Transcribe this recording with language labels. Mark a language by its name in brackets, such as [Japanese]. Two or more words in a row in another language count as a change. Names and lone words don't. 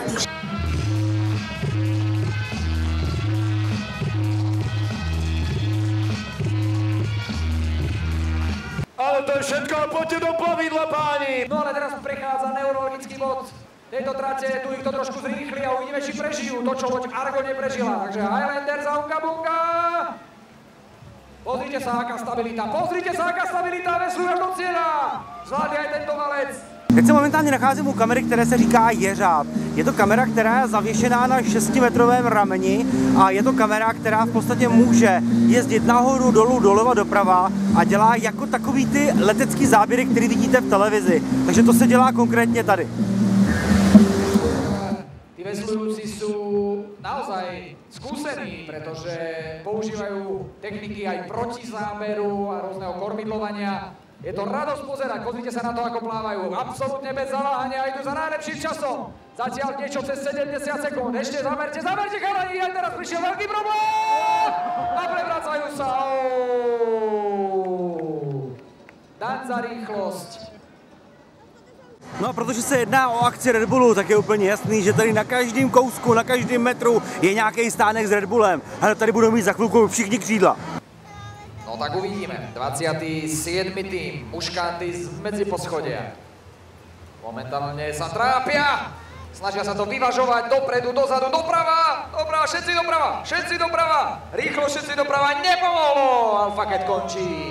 [Slovak] Ale to je všetko, poďte do plavidla, páni! No ale teraz prechádza neurologický bod tejto trate, tu ich to trošku zrýchli a uvidíme, či prežijú to, čo loď Argo neprežila. Takže Highlander za Unga Bunga! Pozrite sa, aká stabilita, veslú až do cieľa! Zvládne aj tento valec! [Czech] Teď se momentálně nacházím u kamery, které se říká Jeřáb. Je to kamera, která je zavěšená na 6metrovém rameni a je to kamera, která v podstatě může jezdit nahoru, dolů, doleva, doprava a dělá jako takový ty letecký záběry, které vidíte v televizi. Takže to se dělá konkrétně tady. [Slovak] Tí veslujúci sú naozaj skúsení, pretože používajú techniky aj proti záberu a rôzneho kormidlovania. Je to radosť pozerať, pozrite sa na to, ako plávajú. Absolútne bez zaváhania, idú za najlepším časom. Zatiaľ niečo cez 70 sekúnd. Ešte zamerte, chalani, aj teraz prišiel veľký problém! A prevracajú sa. Daň za rýchlosť. [Czech] No a protože se jedná o akci Red Bullu, tak je úplně jasný, že tady na každém kousku, na každém metru je nějaký stánek s Red Bullem. Ale tady budou mít za chvilku všichni křídla. No tak uvidíme. 27. [Slovak] tým, muškanty z medziposchodia. Momentálne sa trápia. Snažia sa to vyvažovať dopredu, dozadu, doprava. Všetci doprava. Rýchlo všetci doprava. Nepomohlo. Alfa Cat končí.